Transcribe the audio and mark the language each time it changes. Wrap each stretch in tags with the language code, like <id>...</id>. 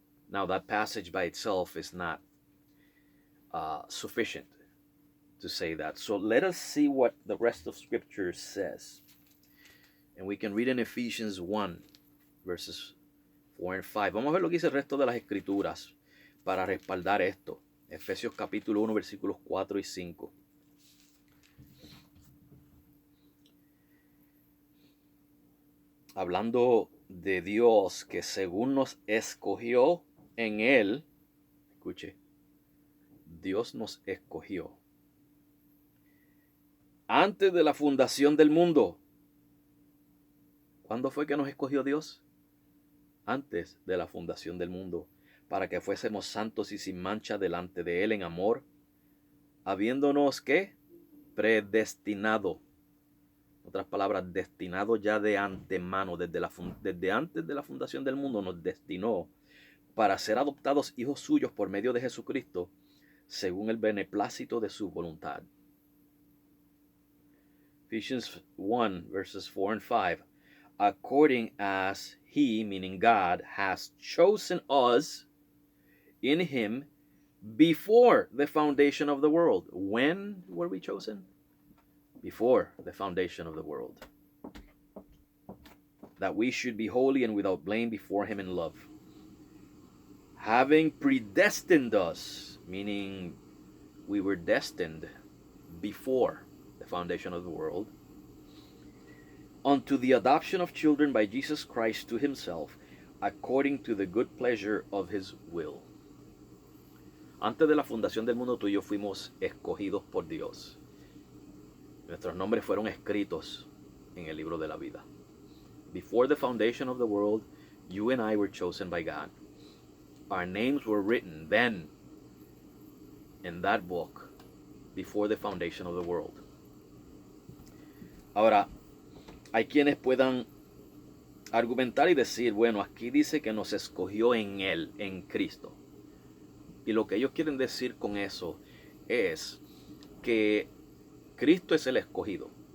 <en>Now, that passage by itself is not sufficient to say that. So let us see what the rest of Scripture says. And we can read in Ephesians 1, verses 4 and 5.</en> <es>Vamos a ver lo que dice el resto de las Escrituras para respaldar esto. Efesios capítulo 1, versículos 4 y 5. Hablando de Dios que según nos escogió en Él, escuche, Dios nos escogió antes de la fundación del mundo. ¿Cuándo fue que nos escogió Dios? Antes de la fundación del mundo, para que fuésemos santos y sin mancha delante de Él en amor, habiéndonos, ¿qué? Predestinado. Otras palabras, destinado ya de antemano, desde antes de la fundación del mundo nos destinó para ser adoptados hijos suyos por medio de Jesucristo, según el beneplácito de su voluntad.</es> <en>Ephesians 1, verses 4 and 5. According as he, meaning God, has chosen us in him before the foundation of the world. When were we chosen? Before the foundation of the world. That we should be holy and without blame before him in love. Having predestined us, meaning we were destined before the foundation of the world unto the adoption of children by Jesus Christ to himself, according to the good pleasure of his will.</en> <es>Antes de la fundación del mundo, tú y yo fuimos escogidos por Dios. Nuestros nombres fueron escritos en el libro de la vida.</es> <en>Before the foundation of the world, you and I were chosen by God. Our names were written then in that book before the foundation of the world.</en> <es>Ahora, hay quienes puedan argumentar y decir, bueno, aquí dice que nos escogió en Él, en Cristo. Y lo que ellos quieren decir con eso es que Cristo es el escogido.</es>